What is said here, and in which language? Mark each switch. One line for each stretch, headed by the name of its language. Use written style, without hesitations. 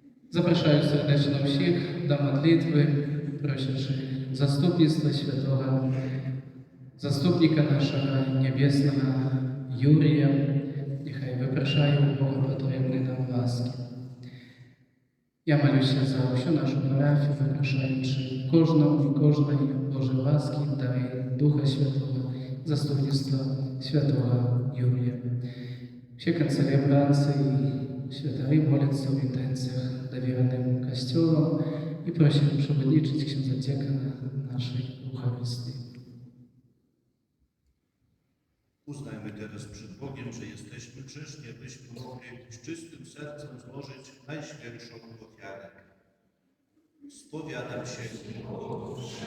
Polish: Zapraszam serdecznie wszystkich do modlitwy, prosząc zastupnictwa świętego, zastupnika naszego niebiesnego Jurija. Niechaj wypraszają Boga potrzebne nam łaski.
Ukrainian: Я молюся за всю нашу парафію, запрошуючи кожного і кожної Божої ласки, дай Духа Святого, заступництва святого Юрія. Всі концелебранці і святари моляться в інтенціях довіреним Костьолом і просять
Polish: przewodniczyć księdza dziekana naszej Eucharystii. Uznajmy teraz przed Bogiem, że jesteśmy grzeszni, abyśmy mogli z czystym sercem złożyć najświętszą ofiarę. Spowiadam się Bogu,